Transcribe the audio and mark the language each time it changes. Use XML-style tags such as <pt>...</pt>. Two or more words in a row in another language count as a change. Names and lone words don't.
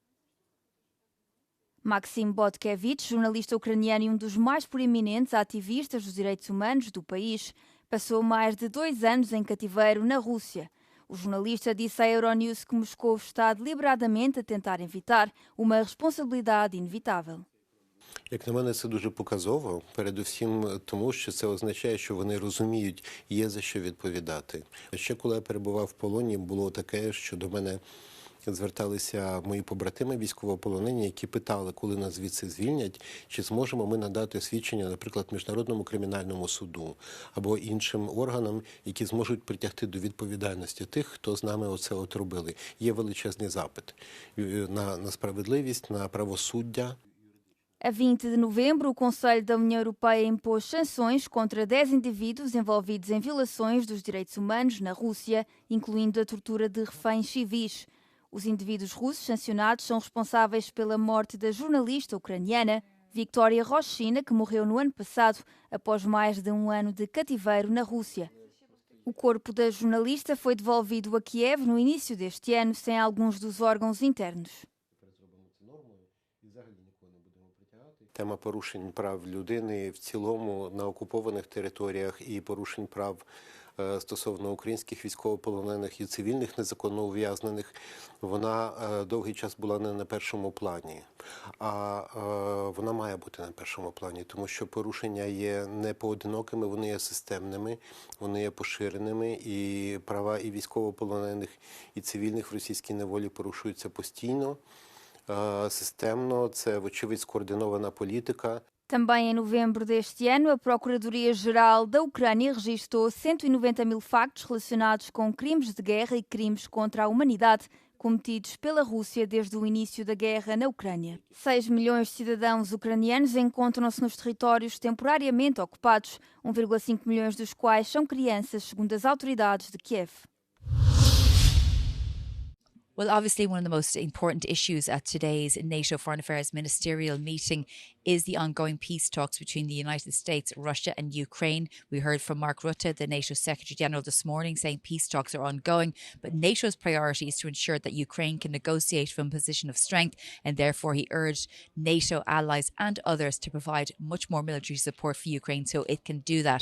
<pt>Maxim Botkevich, jornalista ucraniano e um dos mais proeminentes ativistas dos direitos humanos do país, passou mais de 2 anos em cativeiro na Rússia. O jornalista disse à Euronews que Moscou está deliberadamente a tentar evitar uma responsabilidade inevitável.</pt> <uk>Як на мене, це дуже показово, передусім тому, що це означає, що вони розуміють, є за що відповідати. Ще коли я перебував в полоні, було таке, що до мене зверталися мої побратими військовополонені, які питали, коли нас звідси звільнять, чи зможемо ми надати свідчення, наприклад, Міжнародному кримінальному суду або іншим органам, які зможуть притягти до відповідальності тих, хто з нами оце от робили. Є величезний запит на справедливість, на правосуддя.</uk> <pt>A 20 de novembro, o Conselho da União Europeia impôs sanções contra 10 indivíduos envolvidos em violações dos direitos humanos na Rússia, incluindo a tortura de reféns civis. Os indivíduos russos sancionados são responsáveis pela morte da jornalista ucraniana Victoria Roshina, que morreu no ano passado após mais de um ano de cativeiro na Rússia. O corpo da jornalista foi devolvido a Kiev no início deste ano sem alguns dos órgãos internos.</pt> <uk>Тема порушень прав людини в цілому на окупованих територіях і порушень прав стосовно українських військовополонених і цивільних незаконно ув'язнених, вона довгий час була не на першому плані. А вона має бути на першому плані, тому що порушення є не поодинокими, вони є системними, вони є поширеними, і права і військовополонених, і цивільних в російській неволі порушуються постійно, системно, це, вочевидь, скоординована політика.</uk> <pt>Também em novembro deste ano, a Procuradoria-Geral da Ucrânia registrou 190 mil factos relacionados com crimes de guerra e crimes contra a humanidade cometidos pela Rússia desde o início da guerra na Ucrânia. 6 milhões de cidadãos ucranianos encontram-se nos territórios temporariamente ocupados, 1,5 milhões dos quais são crianças, segundo as autoridades de Kiev.</pt> <en>Well, obviously, one of the most important issues at today's NATO Foreign Affairs Ministerial meeting is the ongoing peace talks between the United States, Russia and Ukraine. We heard from Mark Rutte, the NATO Secretary General, this morning saying peace talks are ongoing, but NATO's priority is to ensure that Ukraine can negotiate from a position of strength, and therefore he urged NATO allies and others to provide much more military support for Ukraine so it can do that.</en>